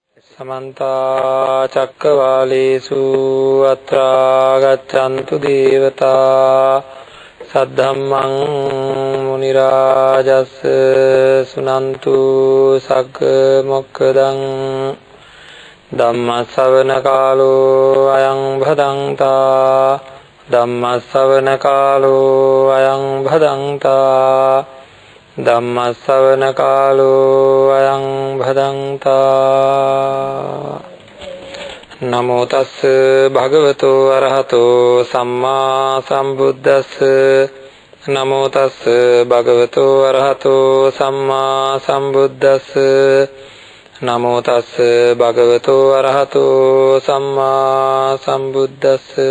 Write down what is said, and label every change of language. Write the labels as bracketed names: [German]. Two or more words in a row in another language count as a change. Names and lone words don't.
[Pali] समन्ता चक्रवालेषु अत्रा गच्छन्तु देवता सद्धम्मं मुनिराजस् सुनन्तु सग्मोक्खदं धम्मश्रवण कालो अयं भदन्ता धम्मश्रवण कालो अयं भदन्ता ධම්මස්සවන කාලෝ අයං භදන්තා නමෝ තස් භගවතෝ අරහතෝ සම්මා සම්බුද්දස්ස නමෝ තස් භගවතෝ අරහතෝ සම්මා සම්බුද්දස්ස නමෝ තස් භගවතෝ අරහතෝ සම්මා සම්බුද්දස්ස